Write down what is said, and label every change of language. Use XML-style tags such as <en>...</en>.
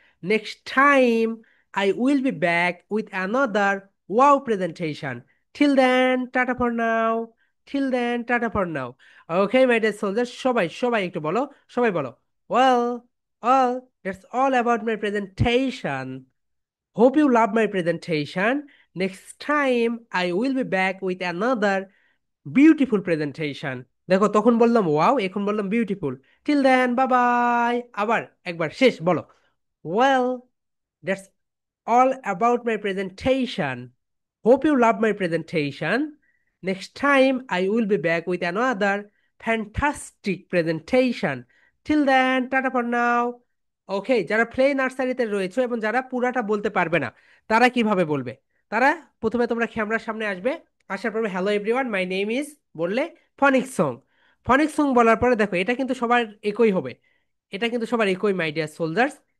<en>Next time I will be back with another wow presentation. Till then tata for now, till then tata for now. Okay my dear soldier,</en> <bn>সবাই সবাই একটু বলো, সবাই বলো</bn> <en>Well, well, that's all about my presentation. Hope you love my presentation. Next time I will be back with another beautiful presentation.</en> <bn>দেখো তখন বললাম wow, এখন বললাম beautiful.</bn> <en>Till then bye bye.</en> <bn>আবার একবার শেষ বলো,</bn> <en>well, that's all about my presentation. Hope you love my presentation. Next time I will be back with another fantastic presentation. Till then, tata for now.</en> <bn>ওকে, যারা play নার্সারিতে রয়েছে এবং যারা পুরাটা বলতে পারবে না, তারা কিভাবে বলবে? তারা প্রথমে তোমরা ক্যামেরার সামনে আসবে, আসার পর</bn> <en>hello everyone my name is</en> <bn>বললে ফনিক সং। ফনিক সং বলার পরে দেখো এটা কিন্তু সবার একই হবে, এটা কিন্তু সবার একই</bn> <en>My dear soldiers.</en>